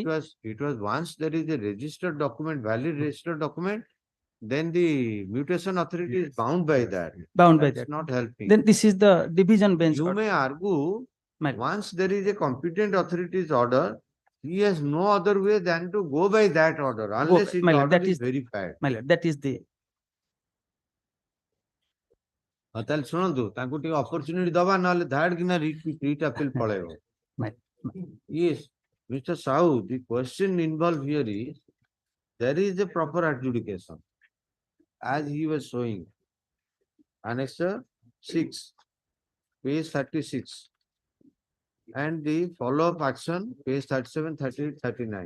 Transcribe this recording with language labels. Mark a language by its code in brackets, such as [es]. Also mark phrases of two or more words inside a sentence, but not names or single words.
[en] It was once there is a registered document, valid registered document, then the mutation authority is bound by that. Bound by That's that. not helping. Then this is the division bench. You order. may argue, My lord. once there is a competent authority's order, he has no other way than to go by that order, unless his my lord, order that is is verified. My lord, that is the. [or] ତାହେଲେ ଶୁଣନ୍ତୁ ତାଙ୍କୁ ଟିକେ ଅପରଚ୍ୟୁନିଟି ଦବା ନହେଲେ ଧାଡ କିନା [en] writ appeal [or] ପଳେଇବ. [en] Yes, Mr. Sahu, the question involved here is there is a proper adjudication as he was showing. Annexure 6, page 36, and the follow-up action, page 37, 38, 39.